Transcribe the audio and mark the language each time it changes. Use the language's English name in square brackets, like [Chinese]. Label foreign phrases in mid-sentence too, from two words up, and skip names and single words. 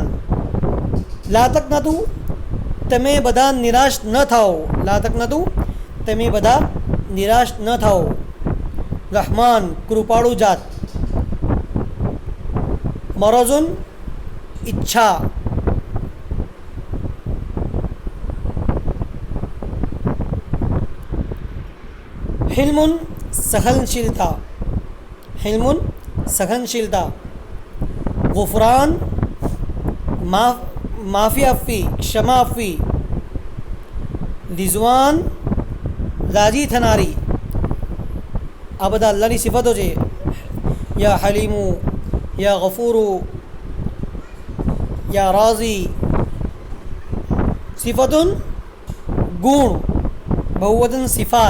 [Gujarati] લાતકનાતુ તમે બધા નિરાશ ન થાઓ, લાતકનાતુ તમે બધા નિરાશ ન થાઓ. રહમાન કૃપાળુ જાત. મરઝુન ઈચ્છા. હિલ્મુન સહનશીલતા, હિલ્મુન સહનશીલતા. ગુફરાન માફી આપવી, ક્ષમા આપવી. રિઝવાન રાજી થનારી. આ બધા અલ્લાહની સિફતો છે. [Arabic] يا حليمُ، يا غفورُ، يا راضي. [Gujarati] સિફતુન ગુણ, બહુવચન સિફાત.